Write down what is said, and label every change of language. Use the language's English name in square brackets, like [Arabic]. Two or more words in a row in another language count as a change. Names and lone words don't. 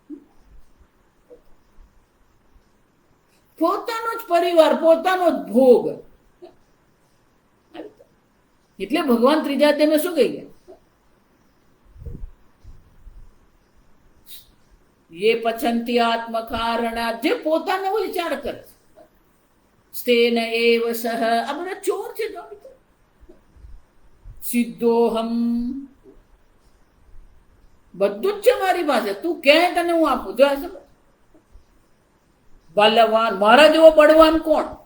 [Gujarati] પોતાનો જ પરિવાર, પોતાનો જ ભોગ. એટલે ભગવાન ત્રીજા અધ્યાયમાં શું કહી ગયા? [Sanskrit] ये पचंती आत्मकारणात्, [Gujarati] જે પોતાનો વિચાર કરે છે, [Sanskrit] સ્તેન એવ સહ, [Gujarati] આ બધા ચોર છે. સિદ્ધોહમ, બધું જ છે મારી પાસે, તું ક્યાંય તને હું આપું. જો બલવાન, મારા જેવો બળવાન કોણ?